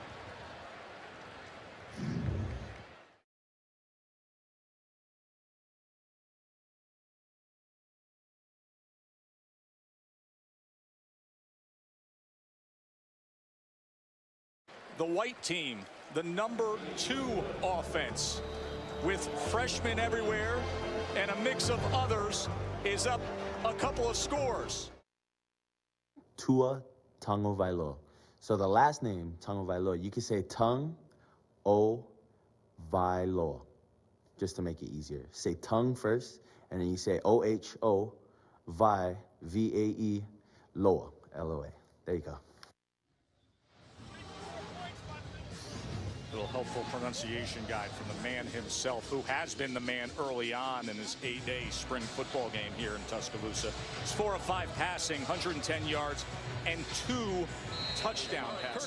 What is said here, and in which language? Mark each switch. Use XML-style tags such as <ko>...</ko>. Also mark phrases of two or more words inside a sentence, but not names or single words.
<en>The white team, the #2 offense, with freshmen everywhere and a mix of others, is up a couple of scores. Tua Tagovailoa. So the last name, Tagovailoa, you can say Tung-O-Vai-Loa, just to make it easier. Say tongue first, and then you say O-H-O-Vai, V-A-E, Loa, L-O-A. There you go. Little helpful pronunciation guide from the man himself, who has been the man early on in his 8-day spring football game here in Tuscaloosa. It's 4 of 5 passing, 110 yards, and 2 touchdown passes.</en>